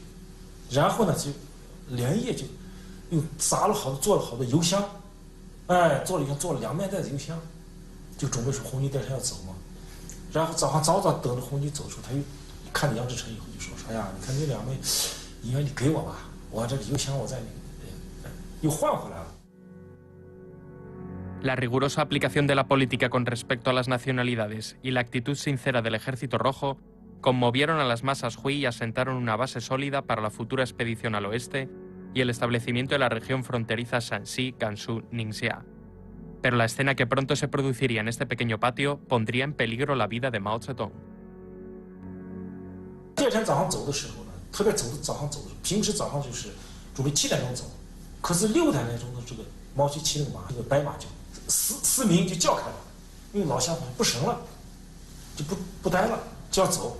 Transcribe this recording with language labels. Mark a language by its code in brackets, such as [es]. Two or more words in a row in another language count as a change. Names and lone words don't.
[zh] 然后呢，就连夜就又砸了好多，做了好多油箱，哎，做了2面袋子油箱。就准备说红军带上要走嘛，然后早等着红军走的时候，他又看着杨志成以后就说：“哎呀，你看这2枚银元你给我吧，我这个油箱我在又换回来了。” [es] La rigurosa aplicación de la política con respecto a las nacionalidades y la actitud sincera del Ejército Rojo conmovieron a las masas Hui y asentaron una base sólida para la futura expedición al oeste y el establecimiento de la región fronteriza Shanxi, Gansu, Ningxia. Pero la escena que pronto se produciría en este pequeño patio pondría en peligro la vida de Mao Zedong. [zh] 第二天早上走的时候呢，特别早上走的时候，平时早上就是准备7点钟走，可是6点钟的这个毛主席骑那个马，这个白马就4鸣就叫开了，因为老乡不省了，就不待了，就要走。